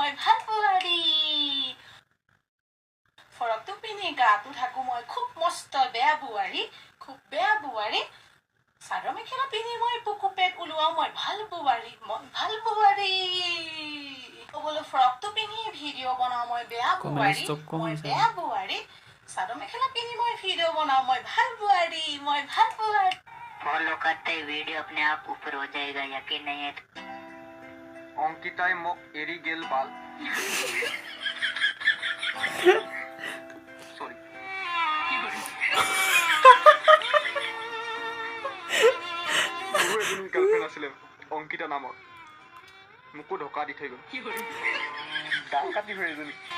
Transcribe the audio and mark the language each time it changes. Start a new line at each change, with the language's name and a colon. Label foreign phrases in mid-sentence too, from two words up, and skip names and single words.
Assamese: ফ্ৰকটো পিন্ধি গাটো থাকো মই খুব মস্ত বেয়া বোৱাৰী চাদৰ মেখেলা পিন্ধি মই বুকু পেট ওলোৱাও মই ভাল বোৱাৰী বোলো ফ্ৰকটো পিন্ধি ভিডিঅ' বনাওঁ মই বেয়া বোৱাৰী চাদৰ মেখেলা পিন্ধি মই ভিডিঅ' বনাওঁ মই ভাল বোৱাৰী
Hindi: फॉलो करते ही वीडियो अपने आप ऊपर हो जाएगा यकीन नहीं है
Assamese: অংকিতাই মোক এৰি গেল বাল সরি মোৰ এজনী গাৰ্লফ্ৰেণ্ড আছিলে অংকিতা নামৰ মোকো ধোকা দি থৈ গ'ল দাঁত কাটি হৈ এজনী